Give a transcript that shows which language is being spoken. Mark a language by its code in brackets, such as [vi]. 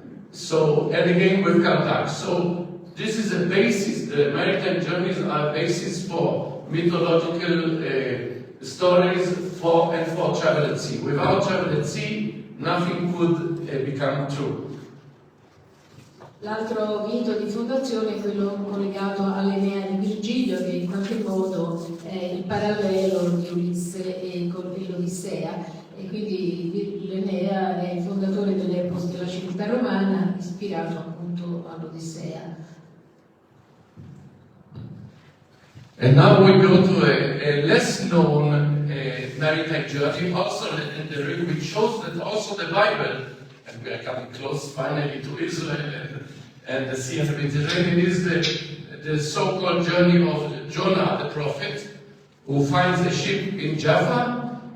[en] So, and again with Carthage. So this is a basis, the maritime journeys are a basis for mythological stories for travel at sea. Without travel at sea, nothing could become true. [it] L'altro mito di fondazione è quello collegato all'Enea di Virgilio, che in qualche modo è il parallelo di Ulisse e l'Odissea, e quindi l'Enea è il fondatore dell'epos della civiltà romana, ispirato appunto all'Odissea. [en] And now we go to a less known maritime journey, also legendary, which shows that also the Bible, and we are coming close finally to Israel and the Sea of the Mediterranean, is the so-called journey of Jonah the prophet, who finds a ship in Jaffa.